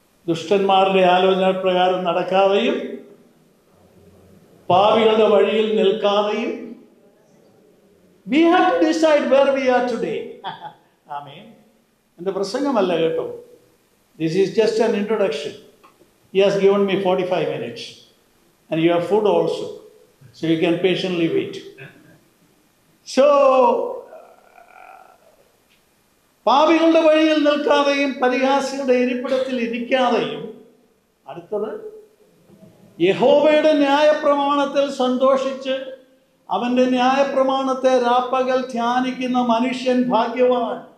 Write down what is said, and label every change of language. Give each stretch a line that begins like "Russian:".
Malayalam: ദുഷ്ടന്മാരുടെ ആലോചന പ്രകാരം നടക്കാതെയും പാപികളുടെ വഴിയിൽ നിൽക്കാതെയും.
English: We have to decide where we are today. Amen.
Malayalam: എൻ്റെ പ്രസംഗമല്ല കേട്ടോ.
English: This is just an introduction. He has given me 45 minutes. And you have food also. So you can patiently wait.
Malayalam: So, പാപികളുടെ വഴിയിൽ നിൽക്കാതെയും പരിഹാസികളുടെ ഇരിപ്പിടത്തിൽ ഇരിക്കാതെയും. അടുത്തത്, യഹോവയുടെ ന്യായപ്രമാണത്തിൽ സന്തോഷിച്ച് അവൻ്റെ ന്യായപ്രമാണത്തെ രാപ്പകൽ ധ്യാനിക്കുന്ന മനുഷ്യൻ ഭാഗ്യവാൻ.